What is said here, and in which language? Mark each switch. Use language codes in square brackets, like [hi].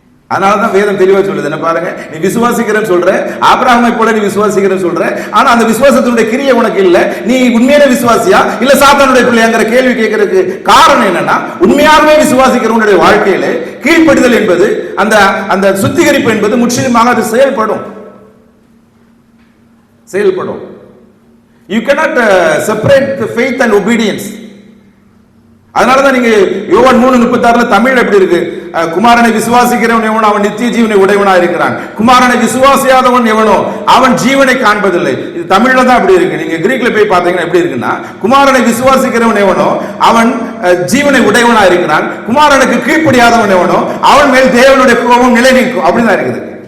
[ta] அதனாலதான் வேதம் தெளிவா சொல்லுது. என்ன பாருங்க, நீ விசுவாசிக்கிறன்னு சொல்ற, ஆபிரகாமை போல நீ விசுவாசிக்கிறன்னு சொல்ற, ஆனா அந்த விசுவாசத்தினுடைய கிரியை உனக்கு இல்ல. நீ உண்மையான விசுவாசியா இல்ல சாத்தானுடைய பிள்ளைங்கிற கேள்வி கேட்கறதுக்கு காரணம் என்னன்னா, உண்மையாகவே விசுவாசிக்கிறவனுடைய வாழ்க்கையில கீழ்ப்படிதல் என்பது, அந்த சுத்திகரிப்பு என்பது முற்றிலுமாக அது செயல்படும். [en] You cannot separate the faith and obedience. [ta] அதனாலதான் நீங்க யோவான் 3:36 தமிழ் எப்படி இருக்கு, குமாரனை விசுவாசிக்கிறவன் எவனோ அவன் நித்திய ஜீவனை உடையவனா இருக்கிறான், குமாரனை விசுவாசியாதவன் எவனோ அவன் ஜீவனை காண்பதில்லை. இது தமிழ்ல தான் அப்படி இருக்கு. நீங்க கிரீக்ல போய் பாத்தீங்கன்னா எப்படி இருக்குன்னா, குமாரனை விசுவாசிக்கிறவன் எவனோ அவன் ஜீவனை உடையவனா இருக்கிறான், குமாரனுக்கு கீழ்ப்படியாதவன் எவனோ அவன் மேல் தேவனுடைய கோபம் நிலை நிற்கும். அப்படிதான் இருக்குது.